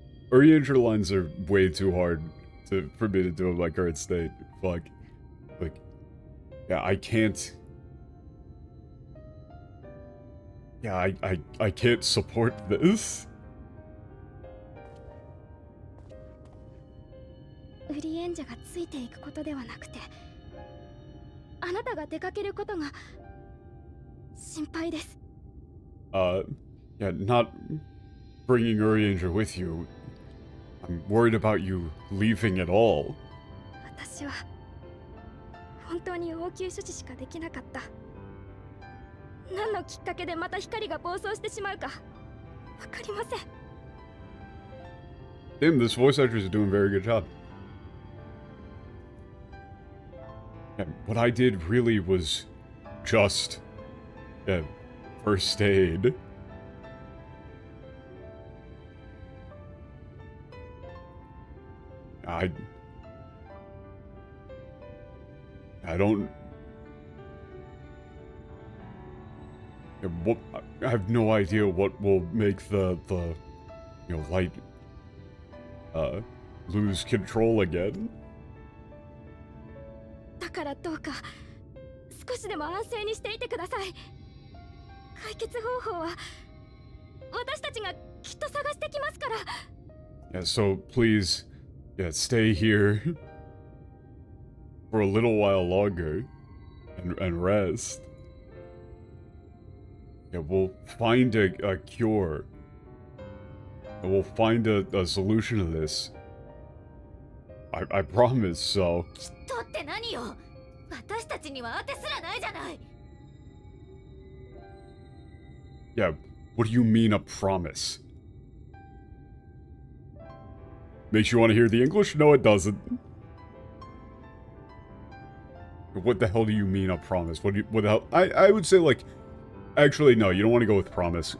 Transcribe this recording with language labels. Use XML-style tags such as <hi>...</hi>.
<en>Oriental lines are way too hard for me to do in my current state. Fuck. Like, yeah, I can't... Yeah, I can't support this.</en> <ja>ウリエンジャがついていくことではなくて、あなたが出かけることが心配です。</ja> <en>Yeah, not bringing Urianger with you. I'm worried about you leaving at all.</en> <ja>私は本当に応急処置しかできなかった。何のきっかけでまた光が暴走してしまうかわかりません。</ja> <en>Damn, this voice actor is doing a very good job. Yeah, what I did really was just first aid. I don't... I have no idea what will make the you know, light lose control again.</en> <ja>だからどうか少しでも安静にしていてください。解決方法は私たちがきっと探してきますから。</ja> <en>Yeah, so please, yeah, stay here for a little while longer and rest. Yeah, we'll find a cure. And we'll find a solution to this. I promise, so.</en> <ja>きっとって何よ。私たちには当てすらないじゃない。</ja> <en>Yeah, what do you mean a promise? Makes you want to hear the English? No, it doesn't. What the hell do you mean a promise? What the hell? I would say, like, actually, no, you don't want to go with promise.</en>